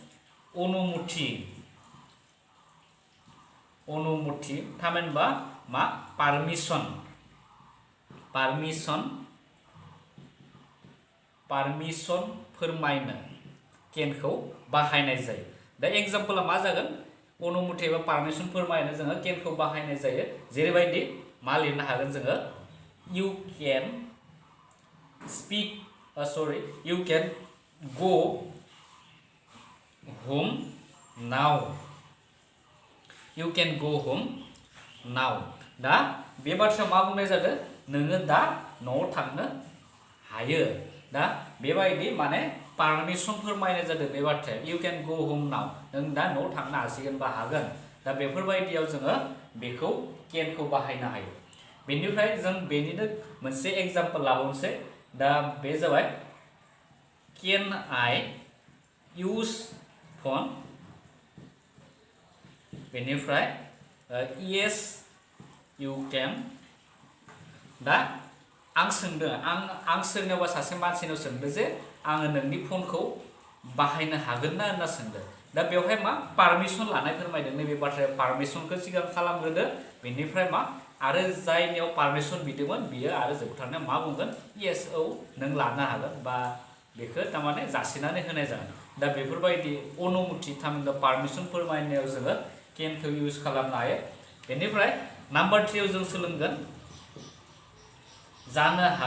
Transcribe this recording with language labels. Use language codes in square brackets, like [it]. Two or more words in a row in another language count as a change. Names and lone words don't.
[brx] अनुमति थामहिनबा मा पारमिसन फोरमायनो केनखौ बाहायनाय जायो दा एग्जाम्पला मा जागोन अनुमति एबा पारमिसन फोरमायनो जोङो केनखौ बाहायनाय जायो जेरैबायदि मा लिरनो हागोन जोङो [en] you can go home [brx] now दा बे बाथ्रायाव मा बुंनाय जादों नोङो दा न'आव थांनो हायो दा बेबायदि माने पारमिसन फोरमायनाय जादों बे बाथ्राया [en] you can go home now [brx] नों दा न'आव थांनो हासिगोन बा हागोन दा बेफोरबायदियाव जोङो बेखौ केनखौ बाहायनो हायो बेनिफ्राय जों बेनिनो मोनसे एग्जाम्पल लाबावनोसै दा बे जाबाय [en] can I use phone [brx] बेनिफ्राय [en] yes you can [brx] दा आं सोंदों आं सोरनियावबा सासे मानसिनाव सोंदों जे आङो नोंनि फनखौ बाहायनो हागोन ना होनना सोंदों दा बेवहाय मा पारमिसन लानाय फोरमायदों नैबे बाथ्राया पारमिसनखौ सिगां खालामग्रोदो बेनिफ्राय मा आरो जायनियाव पारमिसन बिदोंमोन बियो आरो जोबथारनायाव मा बुंगोन येस औ नों लानो हागोन बा बेखौ थारमाने जासिनानै होनाय जागोन दा बेफोरबायदि अनुमति थामहिनबा पारमिसन फोरमायनायाव जोङो केनखौ इउज खालामनो हायो बेनिफ्राय नाम्बार 3 आव जों सोलोंगोन जानो